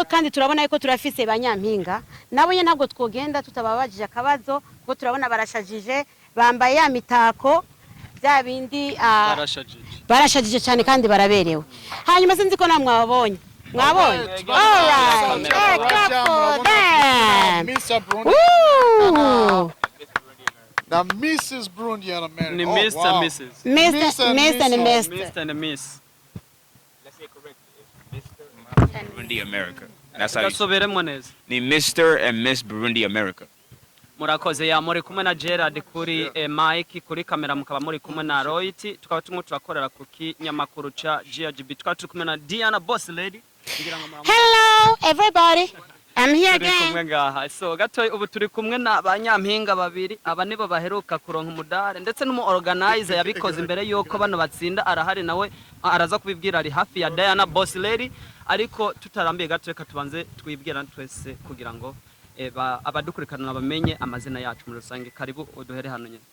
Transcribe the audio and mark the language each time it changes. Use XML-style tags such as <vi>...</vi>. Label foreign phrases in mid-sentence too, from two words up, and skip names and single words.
<rn>kandi turabona yuko turafise ba Nyampinga nabo nye ntabwo twogenda tutababajije akabazo kuko turabona barashajije bambaye ya mitako bya bindi barashajije cyane kandi baraberewe hanyuma sinzi ko namwabonye mwabonye</rn> <en>all right Mr. Burundi the Mrs. Burundi and America. Mr. Wow. Mrs. Mr. and Miss. Let's say correct. It's Mr. Burundi America. That's how ni Mr. and Miss Burundi America.</en> <rn>Murakoze ya muri kumwe na Gerald kuri Mike kuri kamera mukaba muri kumwe na Royalty tukaba tumwe turakorera ku kinyamakuru ca GRGB tukaba turi kumwe na Diana Boss Lady.</rn> <en>Hello everybody. I'm here again.</en> <rn>So gato ubu turi kumwe na ba Nyampinga babiri aba nibo baheruka kuronka umudare ndetse n'umu organizer yabikoze imbere yuko bano batsinda arahari nawe araza kubibwira ari hafi ya Diana Boss Lady ariko tutarambiye gato reka tubanze twibwira twese kugira ngo abadukurikirana bamenye amazina yacu muri rusange karibu uduhere hano nyine.</rn>